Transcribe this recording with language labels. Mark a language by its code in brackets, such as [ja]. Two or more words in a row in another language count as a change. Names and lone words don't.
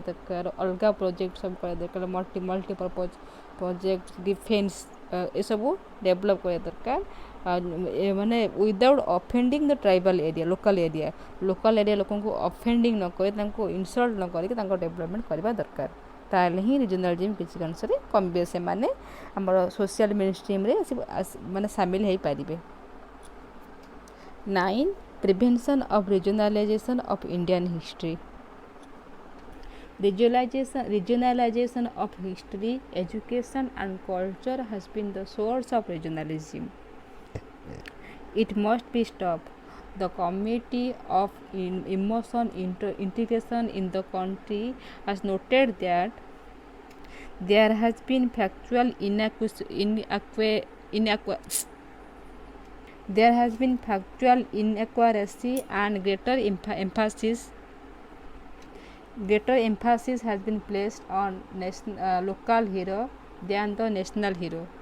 [or] ଦରକାର ଅଲଗା ପ୍ରୋଜେକ୍ଟ ସବୁ କରିବା ଦରକାର [en] multipurpose project defence [or] ଏସବୁ ଡେଭଲପ୍ କରିବା ଦରକାର ମାନେ [en] without offending the tribal area local area [or] ଲୋକଙ୍କୁ ଅଫେଣ୍ଡିଂ ନ କରି ତାଙ୍କୁ ଇନସଲ୍ଟ ନ କରିକି ତାଙ୍କ ଡେଭଲପମେଣ୍ଟ କରିବା ଦରକାର ତାହେଲେ ହିଁ ରିଜନାଲିଜିମ୍ କିଛି ଅଂଶରେ କମିବେ ସେମାନେ ଆମର [en] social mainstreamରେ [or] ମାନେ ସାମିଲ ହୋଇପାରିବେ [en] 9 prevention of regionalization of Indian history Regionalization of history, education and culture has been the source of regionalism. It must be stopped. The Committee of Emotion Integration in the country has noted that there has been factual inaccuracy and greater emphasis has been placed on local hero than the national hero.